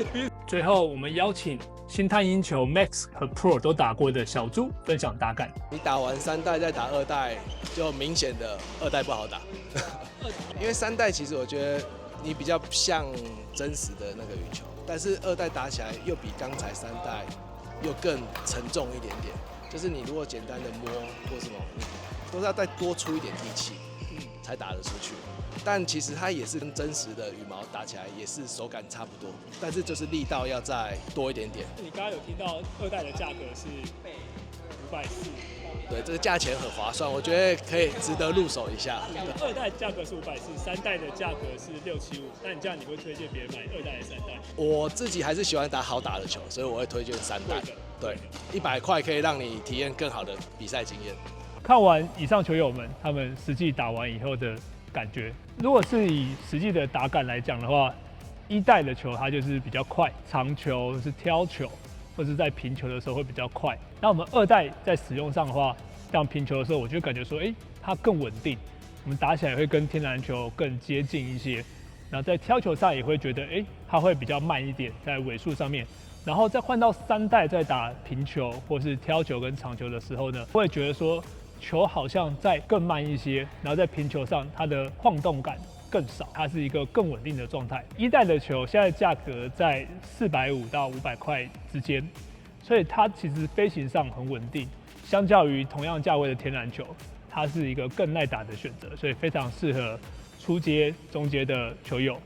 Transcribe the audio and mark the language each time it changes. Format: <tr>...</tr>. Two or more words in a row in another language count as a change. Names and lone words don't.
<zh>最後，我們邀請新探陰球 Max 和 Pro 都打過的小豬分享大概。你打完3代再打2代，就明顯的2代不好打。因為3代其實我覺得你比較像真實的那個羽球，但是2代打起來又比剛才3代又更沉重一點點。就是你如果簡單的摸或什麼，都是要再多出一點力氣，才打得出去。但其實它也是跟真實的羽毛打起來也是手感差不多，但是就是力道要再多一点點。你剛剛有听到2代的價格是540，對，這個價錢很划算，我覺得可以值得入手一下。 2代價格是540，3代的價格是675。那你這樣你會推薦別人買2代還是3代？我自己還是喜歡打好打的球，所以我會推薦3代。對，100塊可以讓你體驗更好的比賽經驗。看完以上球友們他們實際打完以後的感覺，如果是以實際的打感來講的話，1 代的球它就是比較快，長球是挑球，或是在平球的时候会比较快。那我們2代在使用上的話，像平球的时候，我就感觉说，它更稳定，我们打起来会跟天然球更接近一些。然后在挑球上也会觉得，它会比較慢一點，在尾數上面。然後再換到3代再打平球或是挑球跟長球的時候呢，會覺得說球好像再更慢一些，然後在平球上它的晃動感更少，它是一個更穩定的狀態。1代的球現在價格在450到500塊之間，所以它其實飛行上很穩定，相較於同樣價位的天然球，它是一個更耐打的選擇，所以非常適合初階、中階的球友。</zh>